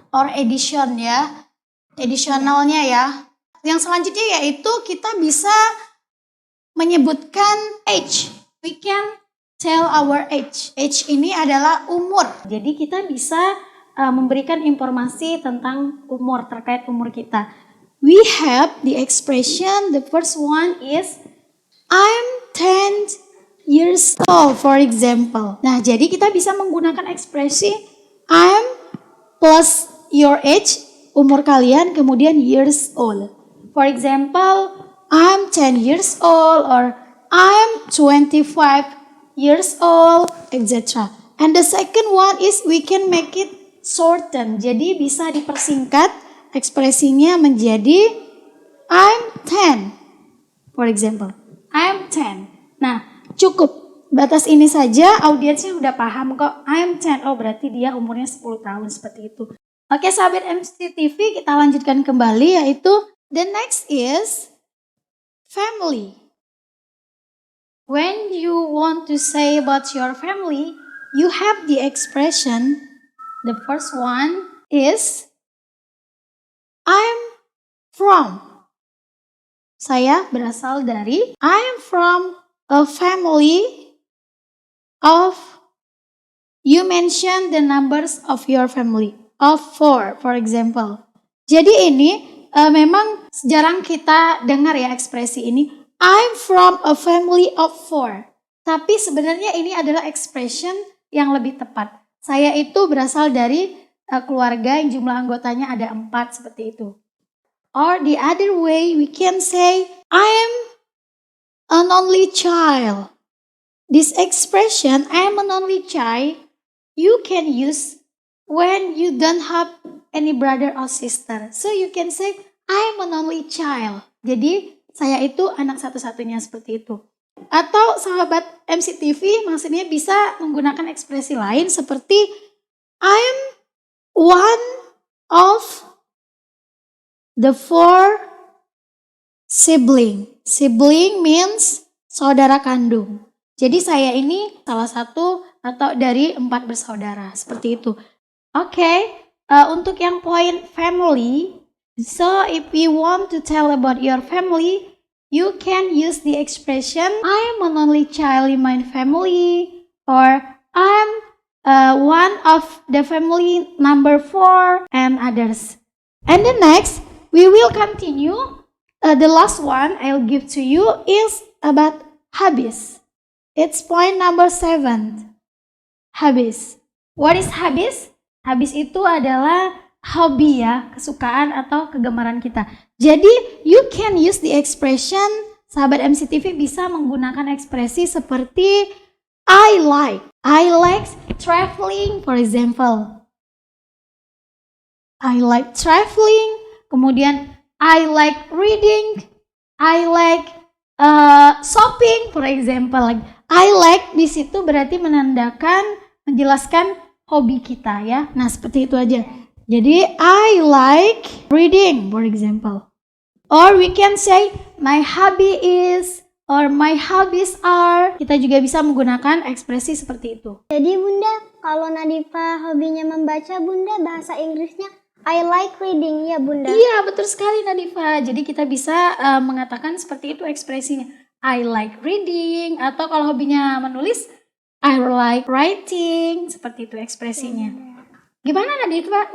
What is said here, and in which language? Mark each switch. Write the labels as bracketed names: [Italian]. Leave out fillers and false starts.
[Indonesian] Or addition ya, additionalnya ya. Yang selanjutnya yaitu kita bisa menyebutkan age. [English] We can tell our age. Age [Indonesian] ini adalah umur. Jadi kita bisa memberikan informasi tentang umur, terkait umur kita. [English] We have the expression, the first one is I'm 10 years old, for example. [Indonesian] Nah, jadi kita bisa menggunakan ekspresi [English] I'm plus your age, [Indonesian] umur kalian, kemudian years old. [English] For example, I'm 10 years old or I'm 25 years old, etc. And the second one is we can make it shorten. [Indonesian] Jadi bisa dipersingkat ekspresinya menjadi I'm 10. [English] For example, I'm 10. [Indonesian] Nah, cukup. Batas ini saja audiensnya udah paham kok. I'm 10. Oh, berarti dia umurnya 10 tahun seperti itu. Oke, sahabat MCTV, kita lanjutkan kembali yaitu [English] the next is family. When you want to say about your family, you have the expression. The first one is I'm from. [Indonesian] Saya berasal dari. [English] I'm from a family of. You mention the numbers of your family. Of 4, for example. [Indonesian] Jadi ini memang jarang kita dengar ya ekspresi ini. [English] I'm from a family of 4. [Indonesian] Tapi sebenarnya ini adalah expression yang lebih tepat. Saya itu berasal dari keluarga yang jumlah anggotanya ada 4 seperti itu. [English] Or the other way we can say I am an only child. This expression I am an only child you can use when you don't have any brother or sister. So you can say I'm an only child. [Indonesian] Jadi saya itu anak satu-satunya seperti itu. Atau sahabat MCTV maksudnya bisa menggunakan ekspresi lain seperti [English] I'm one of the 4 sibling. Sibling means [Indonesian] saudara kandung. Jadi saya ini salah satu atau dari 4 bersaudara seperti itu. Oke, untuk yang poin family. [English] So if you want to tell about your family, you can use the expression I'm an only child in my family or I'm one of the family number 4 and others. And the next, we will continue. The last one I'll give to you is about habis. It's point number 7. Habis. What is habis? [Indonesian] Habis itu adalah hobi ya, kesukaan atau kegemaran kita. Jadi [English] you can use the expression, [Indonesian] sahabat MCTV bisa menggunakan ekspresi seperti [English] I like traveling, [Indonesian] for example. [English] I like traveling, kemudian I like reading, I like shopping, for example. [Indonesian] I like di situ berarti menjelaskan hobi kita ya. Nah, seperti itu aja. [English] Jadi I like reading, for example. Or we can say my hobby is or my hobbies are. [Indonesian] Kita juga bisa menggunakan ekspresi seperti itu. Jadi Bunda, kalau Nadifa hobinya membaca, Bunda bahasa Inggrisnya [English] I like reading [Indonesian] ya Bunda. Iya, betul sekali Nadifa. Jadi kita bisa mengatakan seperti itu ekspresinya. [English] I like reading, [Indonesian] atau kalau hobinya menulis [English] I like writing, [Indonesian] seperti itu ekspresinya. Gimana Nadifa?